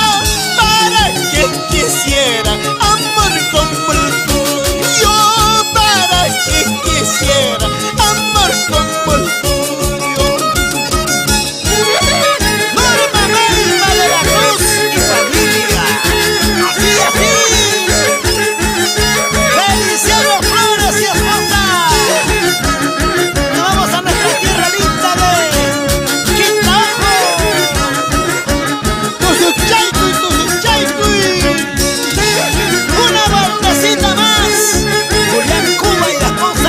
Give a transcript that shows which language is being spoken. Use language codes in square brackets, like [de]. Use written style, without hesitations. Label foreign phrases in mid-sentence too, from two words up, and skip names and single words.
[es] Para quien quisiera amor como el tuyo, para quien quisiera amor como el tuyo. Norma Melba de la Cruz y familia. ¡Así, así! ¡Feliciano Flores y esposa! ¡Nos vamos a nuestra tierra linda de Quintabajo! [qu] Tusuchaycuy, tusuchaycuy. [es] ¡Una vueltecita más! Julián Cuba y la esposa.